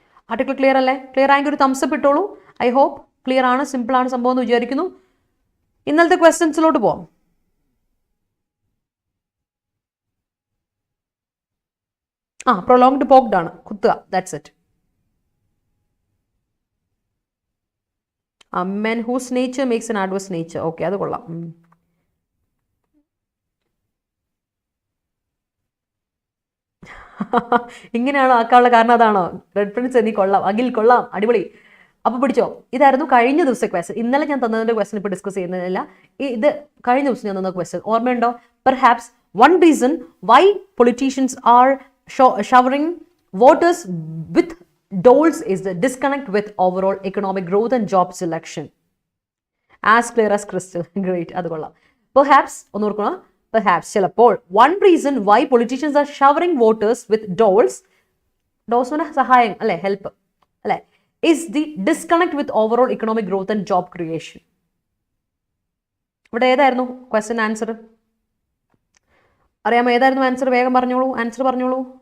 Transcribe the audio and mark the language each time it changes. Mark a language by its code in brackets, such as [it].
[ml] Article clear അല്ലേ? Clear ആയെങ്കിൽ ഒരു തംസപ്പ് ഇട്ടോളൂ. [en] I hope [ml] ക്ലിയർ ആണ്, സിമ്പിൾ ആണ് സംഭവം എന്ന് വിചാരിക്കുന്നു. ഇന്നലത്തെ ക്വസ്റ്റ്യൻസിലോട്ട് പോവാം. പ്രൊലോങ്ഡ് പോക്ഡ് ആണ്, കുത്തുക, [en] That's it. Men whose nature makes an adverse nature. [ml] Okay, അത് കൊള്ളാം. ഇങ്ങനെയാണോ ആക്കാനുള്ള കാരണം? അതാണോ? റെഡ് പ്രിൻസ് നീ കൊള്ളാം, അഖിൽ കൊള്ളാം, അടിപൊളി. അപ്പോൾ പിടിച്ചോ, ഇതായിരുന്നു കഴിഞ്ഞ ദിവസത്തെ ക്വസ്റ്റ്യൻ. ഇന്നലെ ഞാൻ തന്നതിൻ്റെ ക്വസ്റ്റ്യൻ ഇപ്പോൾ ഡിസ്കസ് ചെയ്യുന്നില്ല. ഇത് കഴിഞ്ഞ ദിവസം ഞാൻ തന്ന ക്വസ്റ്റ്യൻ ഓർമ്മയുണ്ടോ? [en] Perhaps one reason why politicians are showering voters with doles is the disconnect with overall economic growth and job selection. As clear as crystal. Great. [ml] അത് കൊള്ളാം. [en] Perhaps [ml] ഒന്ന് ഓർക്കണം, [en] perhaps [ml] ചിലപ്പോൾ [en] one reason why politicians are showering voters with doles [ml] സഹായം അല്ലെ, help അല്ലെ, [en] is the disconnect with overall economic growth and job creation. [ml] ഇവിടെ ഏതായിരുന്നു ക്വസ്റ്റ്യൻ ആൻസർ? അറിയാമോ ഏതായിരുന്നു ആൻസർ? വേഗം പറഞ്ഞോളൂ, ആൻസർ പറഞ്ഞോളൂ.